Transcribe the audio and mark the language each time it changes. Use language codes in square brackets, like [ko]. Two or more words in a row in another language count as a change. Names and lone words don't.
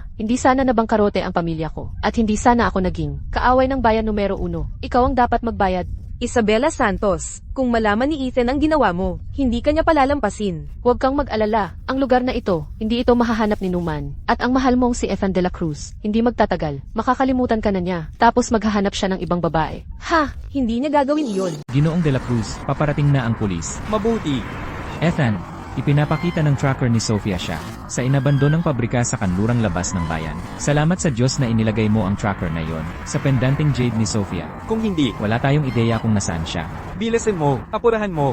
[tl] Hindi sana nabangkarote ang pamilya ko. At hindi sana ako naging kaaway ng bayan numero 1. Ikaw ang dapat magbayad. Isabela Santos, kung malaman ni Ethan ang ginawa mo, hindi kanya palalampasin. Huwag kang mag-alala. Ang lugar na ito, hindi ito mahahanap ni Numan. At ang mahal mong si Ethan de la Cruz, hindi magtatagal. Makakalimutan ka na niya. Tapos maghahanap siya ng ibang babae. Ha! Hindi niya gagawin iyon. Ginoong de la Cruz, paparating na ang pulis. Mabuti. Ethan, ipinapakita ng tracker ni Sofia siya sa inabandonang pabrika sa kanlurang labas ng bayan. Salamat sa Diyos na inilagay mo ang tracker na yon sa pendanting jade ni Sofia. Kung hindi, Wala tayong ideya kung nasaan siya. bilasin mo, apurahan mo.